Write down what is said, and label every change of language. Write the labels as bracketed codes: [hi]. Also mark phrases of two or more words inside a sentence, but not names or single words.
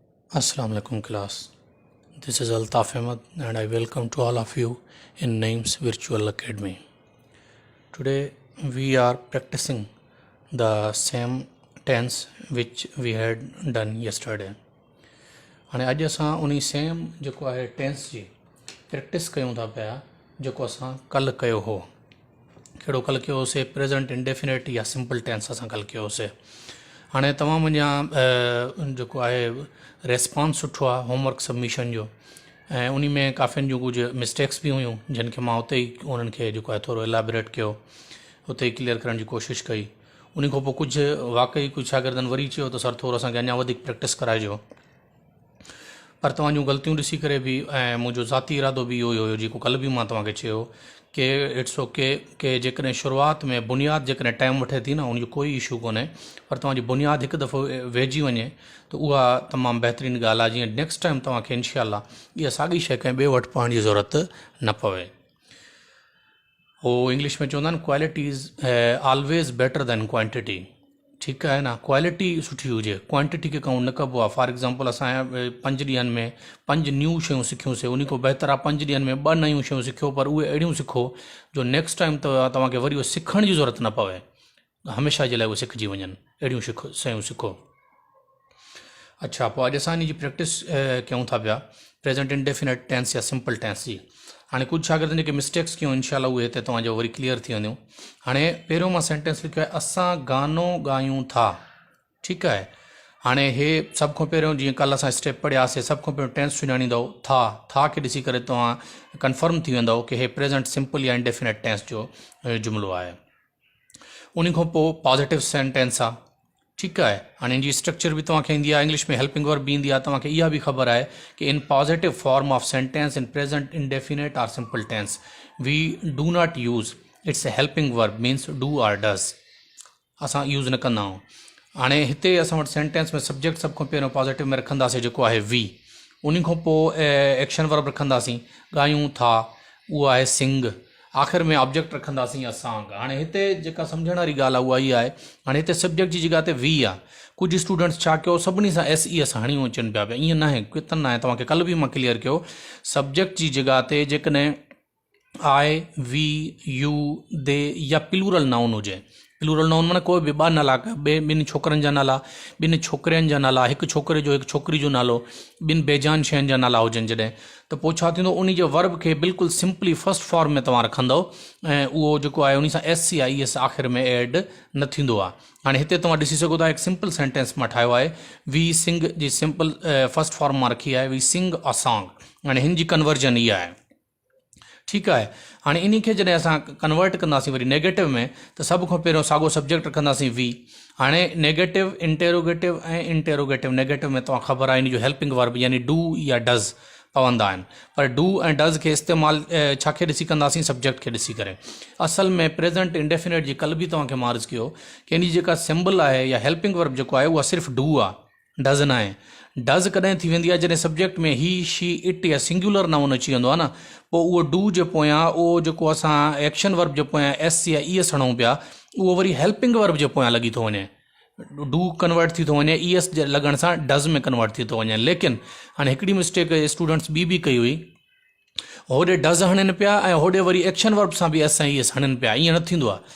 [en] Assalamu alaikum class. This is Altaf Ahmed and I welcome to all of you in Names Virtual Academy. Today we are practicing the same tense which we had done yesterday. [sd] हाणे अॼु असां उन सेम जेको आहे टेंस जी प्रैक्टिस कयूं था पिया जेको असां कल्ह कयो हो। कहिड़ो कल्ह कयो होसीं? [en] present indefinite [sd] या [en] simple tense [sd] असां कल्ह कयो होसीं। हाणे तव्हां मुंहिंजा जेको आहे रेस्पॉन्स सुठो आहे [en] homework submission [sd] जो, ऐं उन में काफ़ियुनि जूं कुझु मिस्टेक्स बि हुयूं जिन खे मां उते ई उन्हनि खे जेको आहे थोरो एलेबरेट कयो, उते ई क्लियर करण जी कोशिशि कई। उन खां पोइ कुझु वाक़ई कुझु शागिर्दनि वरी चयो त सर थोरो असांखे अञा वधीक प्रैक्टिस कराइजो, पर तव्हां जूं ग़लतियूं ॾिसी करे बि ऐं मुंहिंजो ज़ाती इरादो बि इहो ई हुयो जेको कल्ह बि मां तव्हांखे चयो कि [en] it's okay [sd] कि जेकॾहिं शुरूआति में बुनियादु जेकॾहिं टाइम वठे थी न उनजो कोई इशू कोन्हे, पर तव्हांजी बुनियादु हिकु दफ़ो वेहिजी वञे त उहा तमामु बहितरीनु ॻाल्हि आहे। जीअं [en] next time [sd] तव्हांखे इनशाअल्लाह इहा साॻी शइ कंहिं ॿिए वटि पढ़ण जी ज़रूरत न पवे। हो इंग्लिश में चवंदा आहिनि [en] quality is always better than quantity. [sd] ठीकु आहे न, क्वालिटी सुठी हुजे, क्वांटिटी खे काउंट न कबो आहे। [en] for example [sd] असां 5 ॾींहंनि में 5 न्यू शयूं सिखियूंसीं, उन खां बहितर आहे 5 ॾींहंनि में 2 नयूं शयूं सिखियो, पर उहे अहिड़ियूं सिखो जो [en] next time [sd] तव्हांखे वरी उहो सिखण जी ज़रूरत न पवे, हमेशह जे लाइ उहे सिखिजी वञनि, अहिड़ियूं शयूं सिखो। अच्छा, पोइ अॼु असां इन जी प्रैक्टिस कयूं था पिया [en] present indefinite tense [sd] या [en] simple tense [sd] जी। हाणे कुझु शागिर्दनि जेके मिस्टेक्स कयूं इनशाअल्लाह उहे हिते तव्हांजो वरी क्लियर थी वेंदियूं। हाणे पहिरियों मां सेंटेंस लिखियो आहे असां गानो ॻायूं था। ठीकु आहे, हाणे हे सभ खां पहिरियों जीअं कल्ह असां स्टेप पढ़ियासीं, सभ खां पहिरियों टेंस सुञाणींदव था खे ॾिसी करे तव्हां कंफर्म थी वेंदव कि हे [en] present simple [sd] या [en] indefinite tense [sd] जो जुमिलो आहे। उन खां पोइ [en] positive sentence [sd] आहे। ठीकु आहे, हाणे इन जी स्ट्रक्चर बि तव्हांखे ईंदी आहे, इंग्लिश में [en] helping verb [sd] बि ईंदी आहे। तव्हांखे इहा बि ख़बर आहे कि [en] in positive form of sentence in present indefinite or simple tense we do not use its a helping verb means do or does, [sd] असां यूज़ न कंदा आहियूं। हाणे हिते असां वटि सेंटेंस में सब्जेक्ट सभ खां पहिरियों पॉजिटिव में रखंदासीं जेको आहे वी, उन खां पोइ [en] action verb [sd] रखंदासीं ॻायूं था, उहो आहे सिंग, आख़िर में ऑब्जेक्ट रखंदासीं असां। हाणे हिते जेका सम्झण वारी ॻाल्हि आहे उहा इहा आहे, हाणे हिते सब्जेक्ट जी जॻह ते वी आहे। कुझु स्टूडेंट्स छा कयो सभिनी सां SES हणियूं अचनि पिया, ईअं न आहे, कितन न आहे, तव्हांखे कल्ह बि मां क्लियर कयो सब्जेक्ट जी जॻह ते जेकॾहिं [en] I, we, you, they [sd] या [en] plural noun [sd] हुजे, [en] plural noun [sd] माना कोई बि 2 नाला, 2 छोकरनि जा नाला, 2 छोकिरियुनि जा नाला, 1 छोकिरे जो 1 छोकिरी जो नालो, 2 बेजान शयुनि जा नाला हुजनि जॾहिं, त पोइ छा थींदो, उन जे वर्ब खे बिल्कुलु सिंपली [en] first form [sd] में तव्हां रखंदव ऐं उहो जेको आहे उन सां SCIS आख़िर में ऐड न थींदो आहे। हाणे हिते तव्हां ॾिसी सघो था हिकु [en] simple sentence [sd] मां ठाहियो आहे, [en] we sing [sd] जी [en] simple first form [sd] मां रखी आहे, [en] we sing a song. [sd] हाणे हिन जी कन्वर्जन इहा आहे। ठीकु आहे, हाणे इन खे जॾहिं असां कन्वर्ट कंदासीं वरी नेगेटिव में, त सभ खां पहिरियों साॻियो सब्जेक्ट रखंदासीं वी। हाणे [en] negative interrogative [sd] ऐं इंटेरोगेटिव, नेगेटिव में तव्हां ख़बर आहे इन जो [en] helping verb [sd] यानी डू या डज़ पवंदा आहिनि, पर डू ऐं डज़ खे इस्तेमालु छा खे ॾिसी कंदासीं, सब्जेक्ट खे ॾिसी करे। असल में [en] present indefinite [sd] जी कल्ह बि तव्हांखे मां अर्ज़ु कयो कि इन जी जेका सिंबल आहे या [en] helping verb [sd] जेको आहे उहा सिर्फ़ु डू आहे, डज़ न आहे। डज़ कॾहिं थी वेंदी आहे जॾहिं सब्जेक्ट में [en] he she it [sd] या [en] singular noun [sd] अची वेंदो आहे न, पोइ उहो डू जे पोयां उहो जेको असां [en] action verb [sd] जे पोयां S या ES हणूं पिया, उहो वरी [en] helping verb [sd] जे पोयां लॻी थो वञे, डू कन्वर्ट थी थो वञे, ES जे लॻण सां डज़ में कन्वर्ट थी थो वञे। लेकिन हाणे हिकिड़ी मिस्टेक स्टूडेंट्स बि कई हुई, होॾे डज़ हणनि पिया ऐं होॾे वरी [en] action verb [sd] सां बि S ऐं ES हणनि पिया, ईअं न थींदो आहे।